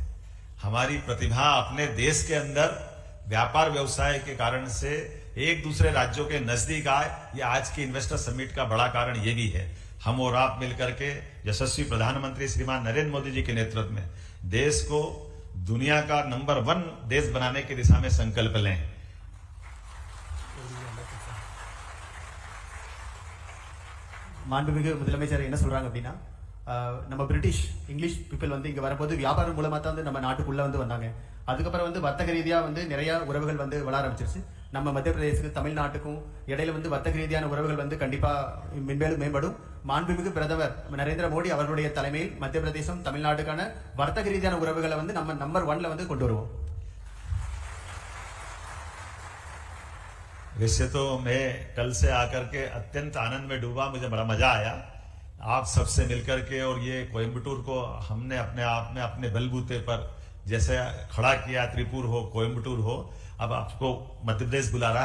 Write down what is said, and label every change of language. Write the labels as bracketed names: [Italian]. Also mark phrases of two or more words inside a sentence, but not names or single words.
[Hindi] हमारी प्रतिभा अपने देश के अंदर व्यापार व्यवसाय के कारण से एक दूसरे राज्यों के नजदीक आए। ये आज की [English] investor summit [Hindi] का बड़ा कारण ये भी है। हम और आप मिलकर के यशस्वी प्रधानमंत्री श्रीमान नरेंद्र मोदी जी के नेतृत्व में देश को दुनिया का नंबर 1 देश बनाने की दिशा में संकल्प लें। [Tamil] மாண்புமிகு முதலமைச்சர் என்ன சொல்றாங்க அப்படின்னா, நம்ம [English] British English people [Tamil] வந்து இங்கே வரும்போது வியாபாரம் மூலமாக தான் வந்து நம்ம நாட்டுக்குள்ளே வந்து வந்தாங்க. அதுக்கப்புறம் வந்து வர்த்தக ரீதியாக வந்து நிறைய உறவுகள் வந்து வளர ஆரம்பிச்சிருச்சு. நம்ம மத்திய பிரதேசத்துக்கு தமிழ்நாட்டுக்கும் இடையில வந்து வர்த்தக ரீதியான உறவுகள் வந்து கண்டிப்பாக மென்மேலும் மேம்படும். மாண்புமிகு பிரதமர் நரேந்திர மோடி அவர்களுடைய தலைமையில் மத்திய பிரதேசம் தமிழ்நாட்டுக்கான வர்த்தக ரீதியான உறவுகளை வந்து நம்ம நம்பர் 1ல வந்து கொண்டு வருவோம். [Hindi] वैसे तो मैं कल से आकर के अत्यंत आनंद में डूबा, मुझे बड़ा मजा आया आप सबसे मिलकर के। और ये कोयम्बटूर को हमने अपने आप में अपने बलबूते पर जैसे खड़ा किया, त्रिपुर हो कोयम्बटूर हो, अब आपको मध्य प्रदेश बुला रहा है।